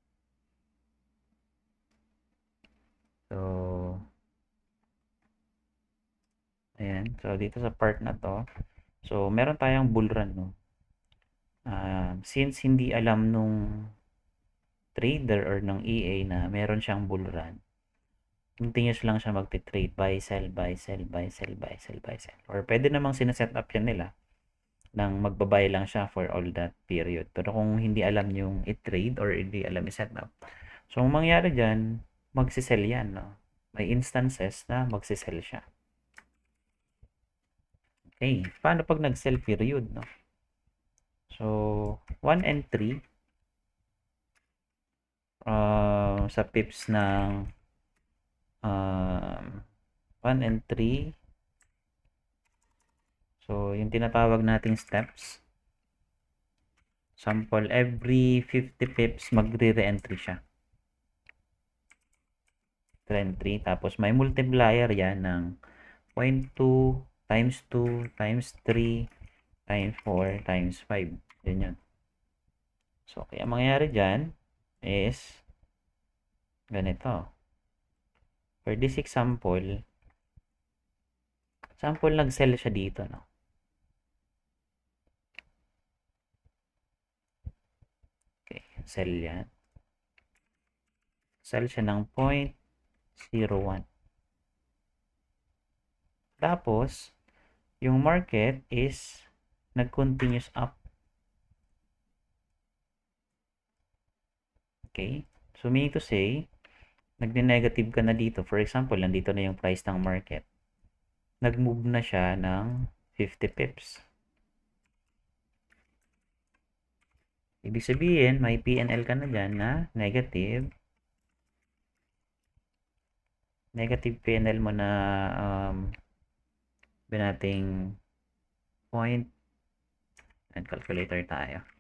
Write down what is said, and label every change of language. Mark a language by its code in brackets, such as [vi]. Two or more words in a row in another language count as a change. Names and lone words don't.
[tl] So, ayan. So, dito sa part na to, so, meron tayong [en] bull run, [tl] no? Since hindi alam nung trader or ng EA na meron siyang bull run, continuous lang siya magte-trade, [en] buy, sell, buy, sell, buy, sell, buy, sell, buy, sell. [tl] Or pwede namang sineset up yan nila nang magbabay lang siya [en] for all that period. [tl] Pero kung hindi alam yung i-trade or hindi alam i-set up, so ang mangyari dyan, magsisell yan, no? May instances na magsisell siya. Okay, paano pag nag-sell period, no? [en] So, 1 and 3, [tl] sa pips ng 1 and 3. So, yung tinatawag nating steps, sample, [en] every 50 pips, [tl] magre-re-entry siya. Re-entry. Tapos, may multiplier yan ng 0.2 times 2 times 3 times 4 times 5. Yan yun. So, kaya mangyayari dyan is ganito. [en] For this example, [tl] nag-sell siya dito, no? Okay, sell yan. Sell siya ng 0.01. Tapos, yung market is nag-continuous up. Okay? [en] So, meaning to say, [tl] nagne-negative ka na dito. [en] For example, [tl] nandito na yung price ng market. Nag-move na siya ng 50 pips. Ibig sabihin, may P&L ka na dyan na negative. Negative P&L mo na nating point and calculator tayo.